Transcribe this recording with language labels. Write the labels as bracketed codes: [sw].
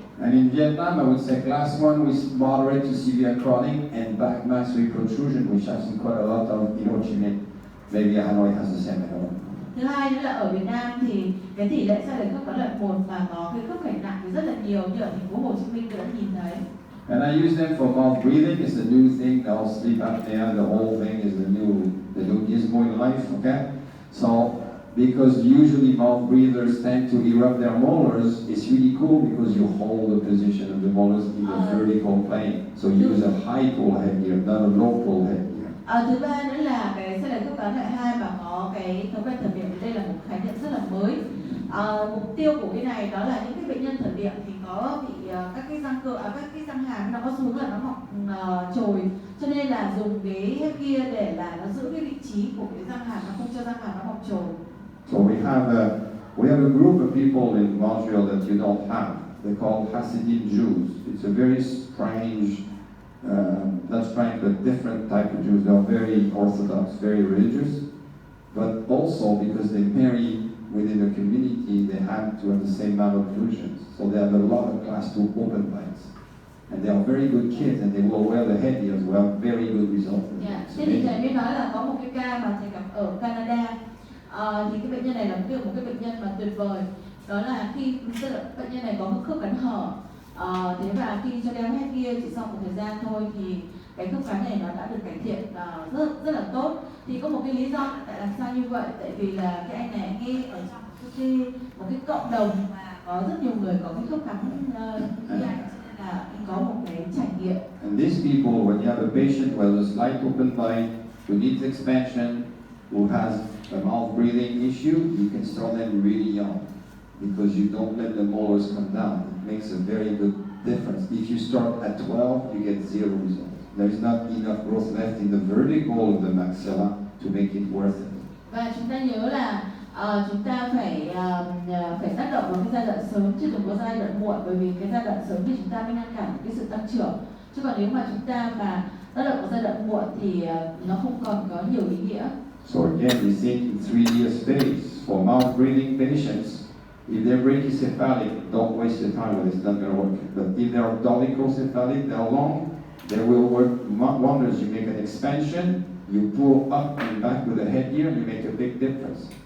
[en] And in Vietnam, I would say class 1 with moderate to severe crowding and back maxillary protrusion, which I've seen quite a lot of in Ho Chi Minh. Maybe Hanoi has the same, I don't know. [vi] Thứ hai nữa là ở Việt Nam thì cái tỷ lệ sai lệch khớp cắn loại 1 và có cái khớp khểnh nặng thì rất là nhiều, như ở thành phố Hồ Chí Minh tôi đã nhìn thấy. [en] And I use them for mouth breathing. It's a new thing now. Sleep apnea, the whole thing is the new gizmo in life. Okay, so because usually mouth breathers tend to erupt their molars, it's really cool because you hold the position of the molars in a vertical plane. So use a high pull headgear, not a low pull headgear. [vi] Thứ ba nữa là cái sai lệch khớp cắn loại 2 và có cái thói quen thẩm miệng, đây là một khái niệm rất là mới. Mục tiêu của cái này đó là những cái bệnh nhân thẩm miệng thì có bị các cái răng cửa, các cái răng hàm nó có xu hướng là nó mọc trồi, cho nên là dùng cái headgear để là nó giữ cái vị trí của cái răng hàm, nó không cho răng hàm nó mọc trồi. [en] So we have a group of people in Montreal that you don't have. They're called Hasidim Jews. It's a very strange, not strange, but different type of Jews. They're very orthodox, very religious, but also because they marry within the community, they have to have the same malocclusions. So they have a lot of class 2 open bites. And they are very good kids, and they will wear the headgear as well. Very good result. Yeah. [vi] Thế thì thầy mới nói là có một cái ca mà thầy gặp ở Canada. Thì cái bệnh nhân này là một cái bệnh nhân mà tuyệt vời. Đó là khi bệnh nhân này có một khớp cắn hở, thế và khi cho đeo headgear chỉ sau một thời gian thôi thì cái khớp cắn này nó đã được cải thiện rất là tốt. Thì có một cái lý do tại làm sao như vậy, tại vì là cái anh này anh ấy ở trong một cái cộng đồng mà có rất nhiều người có cái khớp cắn như anh, cho nên là anh có một cái trải nghiệm. [en] And these people, when you have a patient who has a slight open bite, who needs expansion, who has a mouth breathing issue, you can start them really young because you don't let the molars come down. It makes a very good difference. If you start at 12, you get 0 results. There's not enough growth left in the vertical of the maxilla to make it worth it. [vi] Và chúng ta nhớ là chúng ta phải tác động vào cái giai đoạn sớm chứ đừng có giai đoạn muộn, bởi vì cái giai đoạn sớm thì chúng ta mới ngăn cản cái sự tăng trưởng, chứ còn nếu mà chúng ta mà tác động vào giai đoạn muộn thì nó không còn có nhiều ý nghĩa. [en] So again, we think in 3-year phase for mouth breathing patients. If they're brachycephalic, don't waste your time with it, it's not going to work. But if they're dolichocephalic, they're long, they will work wonders. You make an expansion, you pull up and back with the headgear, you make a big difference.